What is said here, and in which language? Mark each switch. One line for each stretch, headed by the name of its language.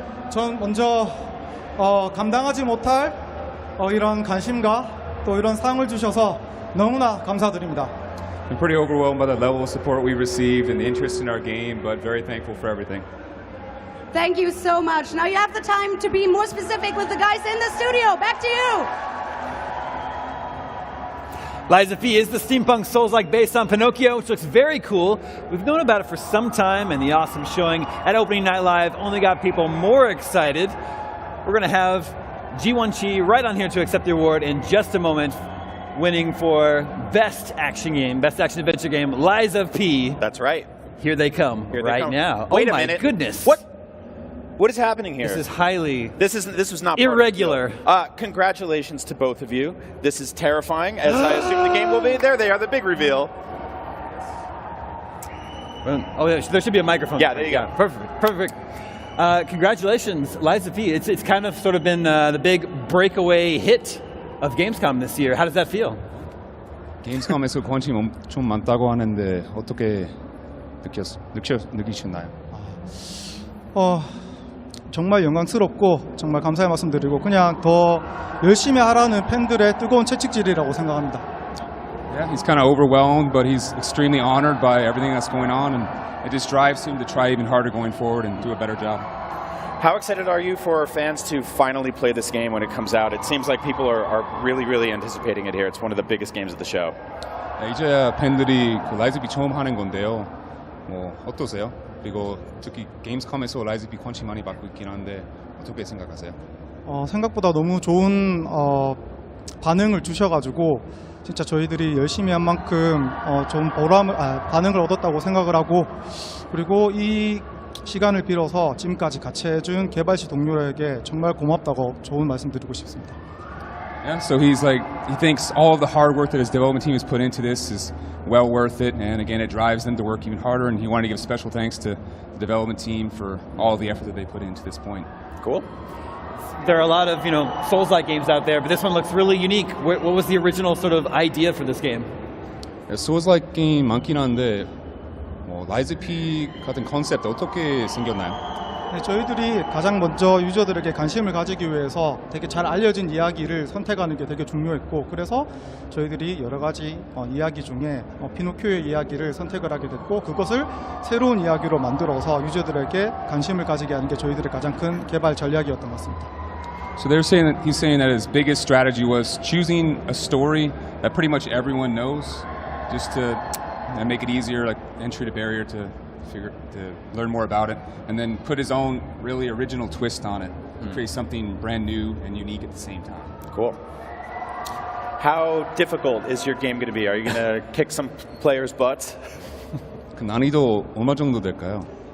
Korean: 전 먼저 감당하지 못할 이런 관심과 또 이런 상을 주셔서 너무나 감사드립니다.
English: I'm pretty overwhelmed by the level of support we received and the interest in our game, but very thankful for everything. Thank you so much. Now you have the time to be more specific with the guys in the studio. Back to you. Lies of P is the steampunk Souls-like based on Pinocchio, which looks very cool. We've known about it for some time, and the awesome showing at Opening Night Live only got people more excited. We're going to have Ji-Won Chi right on here to accept the award in just a moment, winning for Best Action Game, Best Action Adventure Game, Lies of P. That's right. Here they come now. Wait oh a my minute. Goodness. What is happening here? This is highly... This was not irregular. Congratulations to both of you. This is terrifying, as I assume the game will be. There they are, the big reveal. Oh, there should be a microphone. Yeah, there you go. Perfect. Congratulations, Lies of P. It's kind of sort of been the big breakaway hit of Gamescom this year. How does that feel?
Korean: Gamescom에서 관심이 좀 많다고 하는데 어떻게 느끼셨나요? 정말 영광스럽고 정말 감사의 말씀드리고 그냥 더 열심히 하라는 팬들의 뜨거운 채찍질이라고 생각합니다.
English: Yeah, he's kind of overwhelmed, but he's extremely honored by everything that's going on, and it just drives him to try even harder going forward and do a better job. How excited are you for fans to finally play this game when it comes out? It seems like people are really anticipating it here. It's one of the biggest games of the show.
Korean: 이제 팬들이 그 라이즈 비 처음 하는 건데요. 뭐 어떠세요? 그리고 특히 게임스컴에서 라이즈 비 관심 많이 받고 있긴 한데 어떻게 생각하세요? 생각보다 너무 좋은 반응을 주셔가지고 진짜 저희들이 열심히 한 만큼 좋은 반응을 얻었다고 생각을 하고 그리고 이 시간을 빌어서 지금까지 같이 해준 개발시 동료에게 정말 고맙다고 좋은 말씀 드리고 싶습니다.
English: Yeah, so he thinks all of the hard work that his development team has put into this is well worth it, and again, it drives them to work even harder, and he wanted to give special thanks to the development team for all the effort that they put into this point. Cool. There are a lot of, Souls-like games out there, but this one looks really unique. What was the original sort of idea for this game?
Korean: Yeah, Souls-like 게임 많긴 한데 라이즈 P 같은 컨셉 어떻게 생겼나요? 네, 저희들이 가장 먼저 유저들에게 관심을 가지기 위해서 되게 잘 알려진 이야기를 선택하는 게 되게 중요했고 그래서 저희들이 여러 가지 이야기 중에 피노키오의 이야기를 선택을 하게 됐고 그것을 새로운 이야기로 만들어서 유저들에게 관심을 가지게 하는 게 저희들의 가장 큰 개발 전략이었던 것 같습니다.
English: So he's saying that his biggest strategy was choosing a story that pretty much everyone knows, just to make it easier, like entry to barrier to to learn more about it, and then put his own really original twist on it, create something brand new and unique at the same time. Cool. How difficult is your game going to be? Are you going to kick some players' butts?
Korean: 그 난이도 얼마 정도 될까요?